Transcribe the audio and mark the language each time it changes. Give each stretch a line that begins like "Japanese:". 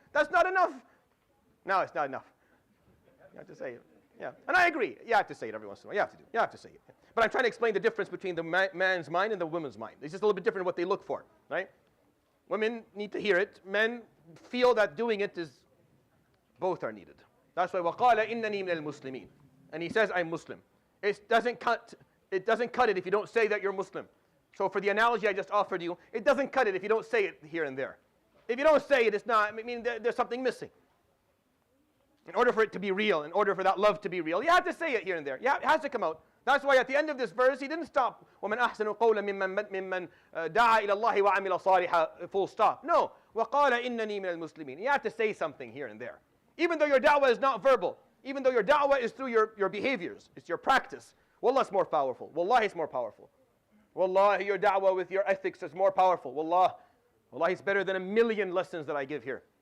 English: That's not enough. No, it's not enough. You have to say it. Yeah. And I agree. You have to say it every once in a while. You have to say it. But I'm trying to explain the difference between the man's mind and the woman's mind. It's just a little bit different what they look for, right? Women need to hear it. Men feel that doing it is, both are needed. That's why
Arabic: وَقَالَ إِنَّنِي مِنَ الْمُسْلِمِينَ.
English: And he says, I'm Muslim. It doesn't cut it if you don't say that you're Muslim. So for the analogy I just offered you, it doesn't cut it if you don't say it here and there. If you don't say it, it's not, I mean, there's something missing. In order for it to be real, in order for that love to be real, you have to say it here and there. Yeah, it has to come out. That's why at the end of this verse, he didn't stop.
Arabic: وَمَنْ أَحْسَنُ قَوْلًا مِمَّنْ دَعَا إِلَى اللَّهِ وَعَمِلَ صَالِحًا,
English: full stop.
Arabic: No. وَقَالَ إِنَّنِي مِنَ الْمُسْلِمِينَ.
English: You have to say something here and there. Even though your da'wah is not verbal, even though your da'wah is through your behaviors, it's your practice. Wallah is more powerful. Wallahi is more powerful. Wallahi, your da'wah with your ethics is more powerful. Wallahi, it's better than a million lessons that I give here.